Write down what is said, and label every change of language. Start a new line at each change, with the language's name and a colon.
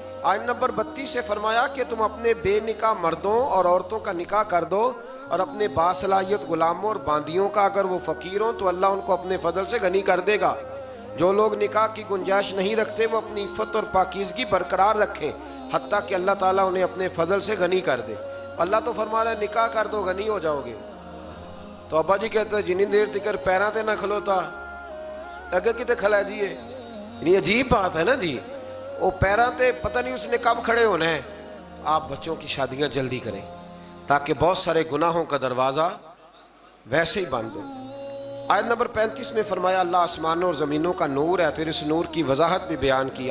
Urdu: آیت نمبر 32 سے فرمایا کہ تم اپنے بے نکاح مردوں اور عورتوں کا نکاح کر دو، اور اپنے باصلاحیت غلاموں اور باندیوں کا، اگر وہ فقیر ہوں تو اللہ ان کو اپنے فضل سے غنی کر دے گا. جو لوگ نکاح کی گنجائش نہیں رکھتے وہ اپنی عفت اور پاکیزگی برقرار رکھیں حتیٰ کہ اللہ تعالیٰ انہیں اپنے فضل سے غنی کر دے. اللہ تو فرما رہا ہے نکاح کر دو غنی ہو جاؤ گے.
Punjabi: تو ابا جی کہتے ہیں جنی دیر تکر پیراں تے نہ کھلوتا اگر کتے کھلا دیئے.
Urdu: یہ عجیب بات ہے نا جی، وہ
Punjabi: پیراں تے
Urdu: پتہ نہیں اس نے کب کھڑے ہونا ہے. آپ بچوں کی شادیاں جلدی کریں تاکہ بہت سارے گناہوں کا دروازہ ویسے ہی بند ہو. آیت نمبر 35 میں فرمایا اللہ آسمانوں اور زمینوں کا نور ہے، پھر اس نور کی وضاحت بھی بیان کی.